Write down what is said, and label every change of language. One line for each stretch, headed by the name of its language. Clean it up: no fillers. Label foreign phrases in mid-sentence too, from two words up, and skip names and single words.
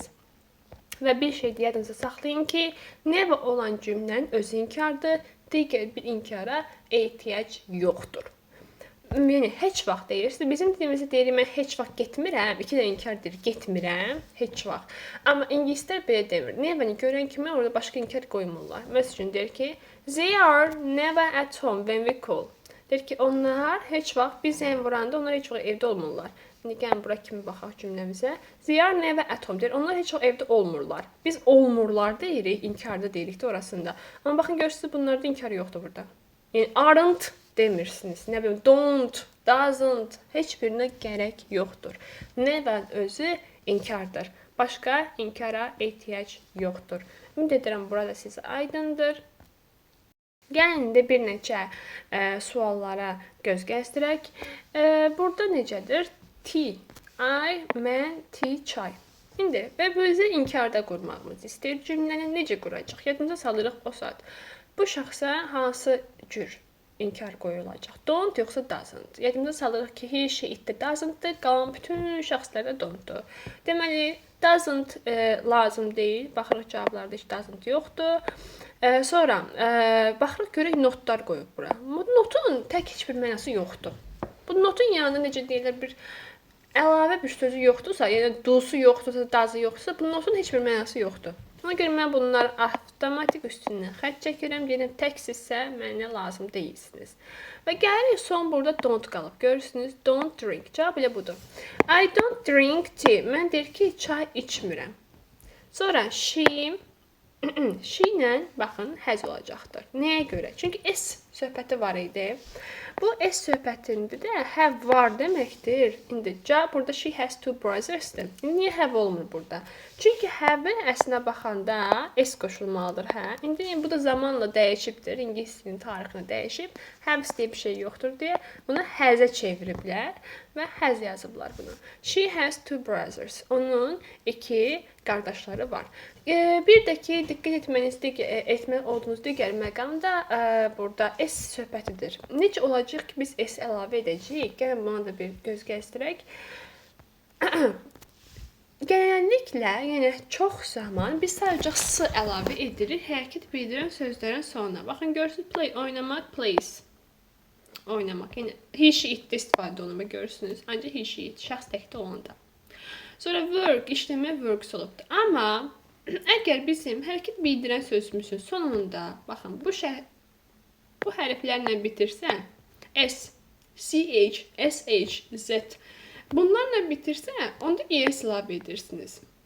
Azerbaijani: Və bir şey yadınızda saxlayın ki, never olan cümlənin özü inkardır, digər bir inkara ehtiyac yoxdur. Yəni, heç vaxt deyirsiniz. Bizim dilimizdə deyirik, mən heç vaxt getmirəm. İki də inkar deyir, getmirəm, heç vaxt. Amma ingilislər belə demir. Never-ni görən kimi orada başqa inkar qoymurlar. Məsələn, deyir ki,
English: they are never at home when we call.
Azerbaijani: Deyir ki, onlar heç vaxt biz zəng vuranda onlar heç vaxt evdə olmurlar. İndi gəlin bura kimi baxaq cümləmizə.
English: They are never at home.
Azerbaijani: Deyir, onlar heç vaxt evdə olmurlar. Biz olmurlar deyirik, inkarda deyirik də orasında. Amma baxın görürsünüz, bunlarda inkar yoxdur burada. Yəni aren't demirsiniz. Nə bilim,
English: don't, doesn't,
Azerbaijani: heç birinə gərək yoxdur. Never özü inkardır. Başqa inkara ehtiyac yoxdur. Ümid edirəm burada sizə aydındır. Gəlin də bir neçə suallara göz gəzdirək. Burada necədir?
English: Tea, I,
Azerbaijani: mən, tea, çay. İndi və bizə inkarda qurmağımız istəyir. Cümləni necə quracaq? Yadımıza salırıq o saat. Bu şəxsə hansı cür inkar qoyulacaq? Don't yoxsa doesn't? Yadımıza salırıq ki,
English: he, she, it də doesn't-dır.
Azerbaijani: Qalan bütün şəxslərdə don't-dur. Deməli, doesn't lazım deyil. Baxırıq cavablarda heç doesn't yoxdur. Sonra baxırıq görək notlar qoyub bura. Bu notun tək heç bir mənası yoxdur. Bu notun yanında necə deyilir bir əlavə bir sözü yoxdursa, yəni do'su yoxdursa, does'ı yoxdursa, bu notun heç bir mənası yoxdur. Ona görə mən bunları avtomatik üstündən xətt çəkirəm. Deyirəm, təksizsə mənə lazım deyilsiniz. Və gəlirik son burada don't qalıb. Görürsünüz,
English: don't drink.
Azerbaijani: Cavab elə budur.
English: I don't drink tea.
Azerbaijani: Mən deyir ki, çay içmirəm. Sonra she ilə, baxın, həz olacaqdır. Nəyə görə? Çünki s söhbəti var idi. Bu s söhbətində də have var deməkdir. İndi cavab burada
English: she has two brothers-
Azerbaijani: dır. Niyə have olmur burada? Çünki have-ə əslinə baxanda s qoşulmalıdır, hə? İndi bu da zamanla dəyişibdir. İngilis dilinin tarixini dəyişib. Have deyə bir şey yoxdur deyə bunu has-ə çeviriblər və has yazıblar bunu.
English: She has two brothers.
Azerbaijani: Onun iki qardaşları var. Bir də ki, diqqət etməli olduğunuz digər məqam da burada s söhbətidir. Necə olacaq ki, biz s əlavə edəcəyik? Gəlin buna da bir göz gəzdirək. Genelliklə, yəni çox zaman biz sadəcə s əlavə edirik hərəkət bildirən sözlərin sonuna. Baxın, görürsünüz, play, oynamaq, plays. Oynamaq, yəni
English: he, she,
Azerbaijani: it-də istifadə olunma görürsünüz.
English: Ancaq he, she, it,
Azerbaijani: şəxs təkdə olanda. Sonra work, işləmə works olubdur. Amma əgər bizim hərəkət bildirən sözümüzün sonunda, baxın, bu hərflərlə bitirsə, s, ch, sh, z, bunlarla bitirsə, onda es əlavə edirsiniz.